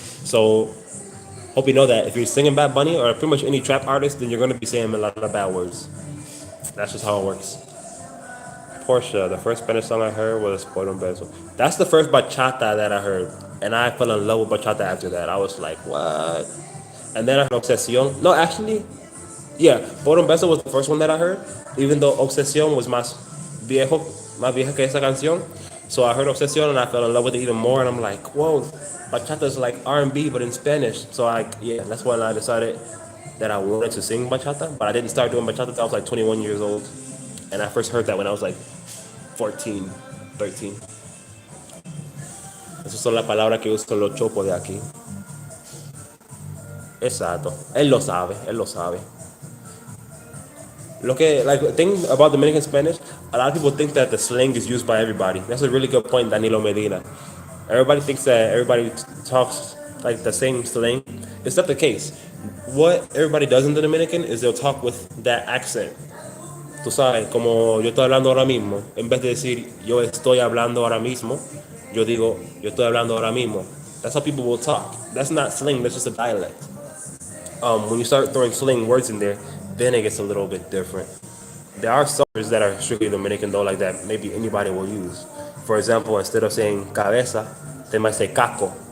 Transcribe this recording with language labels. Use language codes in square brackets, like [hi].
[en] So, hope you know that. If you're singing Bad Bunny or pretty much any trap artist, then you're gonna be saying a lot of bad words. That's just how it works. Portia, the first Spanish song I heard was Por un Beso. That's the first bachata that I heard. And I fell in love with bachata after that. I was like, what? And then I heard Obsession. No, actually, yeah, Por un Beso was the first one that I heard. Even though [es] Obsession was más vieja que esa canción. [en] So I heard Obsession and I fell in love with it even more. And I'm like, whoa, bachata is like R&B but in Spanish. So yeah, that's when I decided that I wanted to sing bachata. But I didn't start doing bachata until I was like 21 years old. And I first heard that when I was like 14, 13. [es] Esas son las palabras que usan los chopos de aquí. Exacto. Él lo sabe, él lo sabe. Lo que, [en] like, the thing about Dominican Spanish, a lot of people think that the slang is used by everybody. That's a really good point, Danilo Medina. Everybody thinks that everybody talks like the same slang. It's not the case. What everybody does in the Dominican is they'll talk with that accent. [es] Tú sabes, como yo estoy hablando ahora mismo, en vez de decir yo estoy hablando ahora mismo, yo digo yo estoy hablando ahora mismo. [en] That's how people will talk. That's not slang, that's just a dialect. When you start throwing slang words in there, then it gets a little bit different. There are some words that are strictly Dominican though, like that maybe anybody will use. For example, instead of saying cabeza, they might say caco.